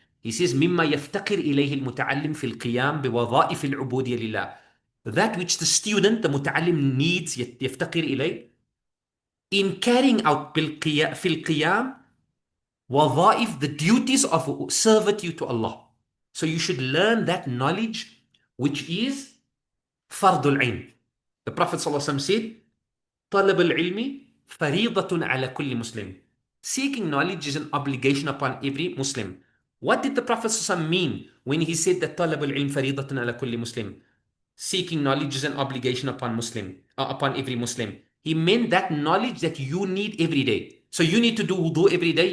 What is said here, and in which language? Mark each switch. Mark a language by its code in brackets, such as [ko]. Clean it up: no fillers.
[en] He says [ar] مما يفتقر إليه المتعلم في القيام بوظائف العبودية لله, [en] that which the student, the muta'allim, needs, [ar] يفتقر إليه, [en] in carrying out [ar] في القيام وظائف, [en] the duties of servitude to Allah. So you should learn that knowledge which is fardul ain. The Prophet ﷺ said, [ar] طلب العلم فريضة على كل مسلم. [en] Seeking knowledge is an obligation upon every Muslim. What did the Prophet ﷺ mean when he said that [ar] طلب العلم فريضة على كل مسلم? [en] Seeking knowledge is an obligation upon every Muslim. He meant that knowledge that you need every day. So you need to do wudu every day.